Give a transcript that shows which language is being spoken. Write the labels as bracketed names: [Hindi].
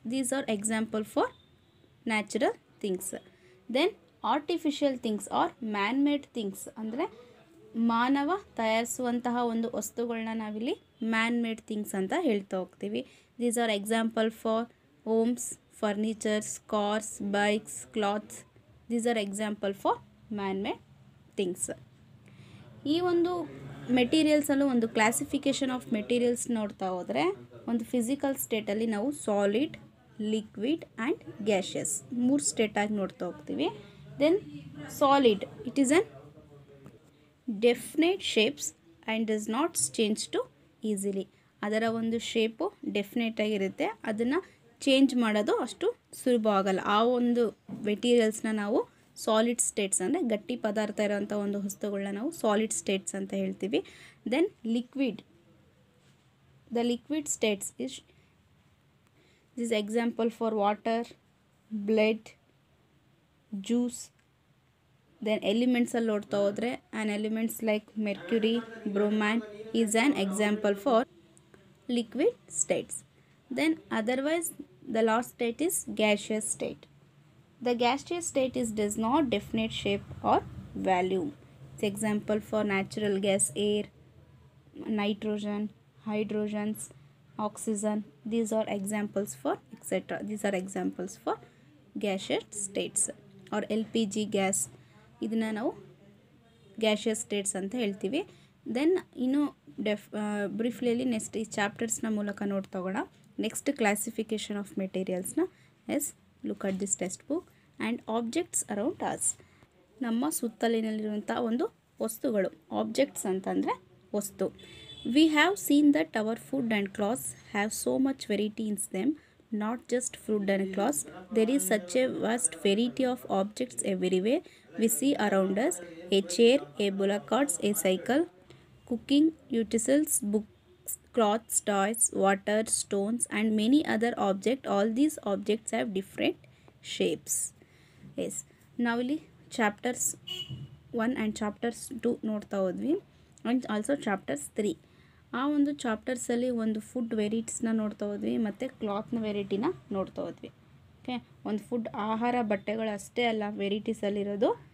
[English] These are example for natural things. Then artificial things or man-made things [Kannada] ಅಂದರೆ ಮಾನವ ತಯಾರಿಸುವಂತಹ ಒಂದು ವಸ್ತುಗಳನ್ನ ನಾವಿಲ್ಲಿ man-made things ಅಂತ ಹೇಳ್ತಾ ಹೋಗ್ತೀವಿ. [English] These are example for homes, furnitures, cars, bikes, clothes. These are example for man-made things. [Kannada] ಈ ಒಂದು ಮೆಟೀರಿಯಲ್ಸಲ್ಲೂ ಒಂದು ಕ್ಲಾಸಿಫಿಕೇಷನ್ ಆಫ್ ಮೆಟೀರಿಯಲ್ಸ್ ನೋಡ್ತಾ ಹೋದರೆ ಒಂದು ಫಿಸಿಕಲ್ ಸ್ಟೇಟಲ್ಲಿ ನಾವು ಸಾಲಿಡ್, ಲಿಕ್ವಿಡ್ ಆ್ಯಂಡ್ ಗ್ಯಾಷಿಯಸ್ 3 ಸ್ಟೇಟಾಗಿ ನೋಡ್ತಾ ಹೋಗ್ತೀವಿ. [English] Then solid, it is an definite shapes and does not change to easily. [Kannada] ಅದರ ಒಂದು ಶೇಪು ಡೆಫಿನೇಟ್ ಆಗಿರುತ್ತೆ, ಅದನ್ನು ಚೇಂಜ್ ಮಾಡೋದು ಅಷ್ಟು ಸುಲಭ ಆಗಲ್ಲ. ಆ ಒಂದು ಮೆಟೀರಿಯಲ್ಸ್ನ ನಾವು ಸಾಲಿಡ್ ಸ್ಟೇಟ್ಸ್ ಅಂದರೆ ಗಟ್ಟಿ ಪದಾರ್ಥ ಇರೋವಂಥ ಒಂದು ವಸ್ತುಗಳನ್ನ ನಾವು ಸಾಲಿಡ್ ಸ್ಟೇಟ್ಸ್ ಅಂತ ಹೇಳ್ತೀವಿ. [English] Then liquid, the liquid states is example for water, blood, juice. Then elements [Kannada] ಅಲ್ಲಿ ನೋಡ್ತಾ ಹೋದರೆ [English] an elements like mercury, bromine is an example for liquid states. Then otherwise the last state is gaseous state. The gaseous state does not definite shape or volume. It's example for natural gas, air, nitrogen, hydrogens, oxygen. These are examples for etc. These are examples for gaseous states or LPG gas. [Kannada] ಇದನ್ನ ನಾವು gaseous states ಅಂತ ಹೇಳ್ತೀವಿ. Then ಇನ್ನು briefly next ಈ ಚಾಪ್ಟರ್ಸ್ನ ಮೂಲಕ ನೋಡ್ತಾ ಹೋಗೋಣ. [English] Next classification of ಮೆಟೀರಿಯಲ್ಸ್ನ as look at this textbook and objects around us. [Kannada] ನಮ್ಮ ಸುತ್ತಲಿನಲ್ಲಿರುವಂಥ ಒಂದು ವಸ್ತುಗಳು. ಆಬ್ಜೆಕ್ಟ್ಸ್ ಅಂತಂದರೆ ವಸ್ತು. [English] We have seen that our food and clothes have so much variety in them, not just food and clothes. There is such a vast variety of objects everywhere we see around us. A chair, a bullock cart, a cycle, cooking utensils, books, clothes, toys, water, stones and many other objects. All these objects have different shapes. Yes. [Kannada] Now ಇಲ್ಲಿ chapters 1 and chapters 2 ನೋಡ್ತಾ ಹೋದ್ವಿ and also chapters 3. ಆ ಒಂದು ಚಾಪ್ಟರ್ಸಲ್ಲಿ ಒಂದು food ವೆರೈಟೀಸ್ನ ನೋಡ್ತಾ ಹೋದ್ವಿ ಮತ್ತು ಕ್ಲಾತ್ನ ವೆರೈಟಿನ ನೋಡ್ತಾ ಹೋದ್ವಿ. ಓಕೆ, ಒಂದು ಫುಡ್ ಆಹಾರ ಬಟ್ಟೆಗಳು ಅಷ್ಟೇ ಅಲ್ಲ ವೆರೈಟೀಸಲ್ಲಿರೋದು.